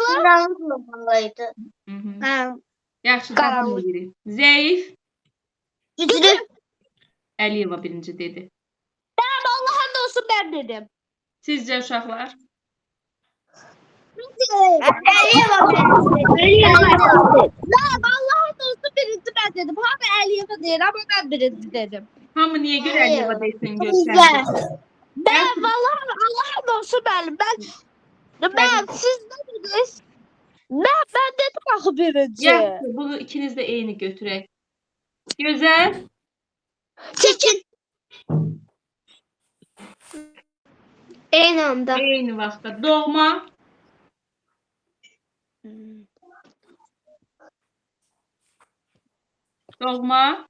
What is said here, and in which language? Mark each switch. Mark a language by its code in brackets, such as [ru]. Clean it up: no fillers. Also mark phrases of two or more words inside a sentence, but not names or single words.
[az] Qaranlıqlaydı. Hı -hı. Ha, Yaxşı, davam Qaranlıq. edirik. Zəif. Güclü. Əliyeva birinci dedi. [tr] Allah'ın da olsun ben dedim. [az] Sizcə uşaqlar? Əliyeva [tr] Allah'ın da olsun birinci ben dedim. Abi Əliyeva değil ama ben birinci dedim. [az] Hamı niyə görə Əliyeva desin [tr] Güzel. [az] görsənsin? [tr] Ben vallahi Allah'ın da olsun benim. Ben siz ne dediniz? [az] Ben dedim axı birinci. Yaxşı, bunu ikiniz də eyni götürək. Gözəl. [tr] Çekin. Eyni anda. [az] Eyni vaxtda. Doğma. Doğma.